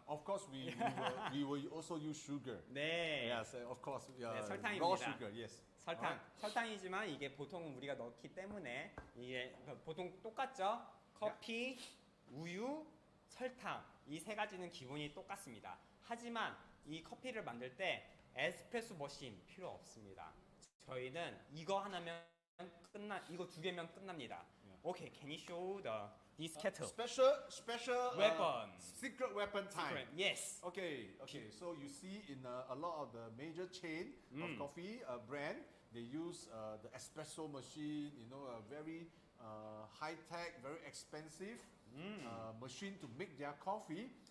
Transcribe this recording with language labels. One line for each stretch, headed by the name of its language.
English: Of course, we will also use sugar.
Korean: 네.
English: Yes, of course.
Korean: 네, 설탕입니다.
English: Raw sugar, yes.
Korean: 설탕이지만 이게 보통 우리가 넣기 때문에 이게 보통 똑같죠? 커피, 우유, 설탕 이 세 가지는 기본이 똑같습니다. 하지만 이 커피를 만들 때 에스프레소 머신 필요 없습니다. 저희는 이거 하나면 이거 두 개면 끝납니다.
English: Okay, can you show this kettle? Special weapon. Secret weapon time. Secret. Yes. Okay. So you see in a lot of the major chain of coffee brand, they use the espresso machine. A very high tech, very expensive machine to make their coffee.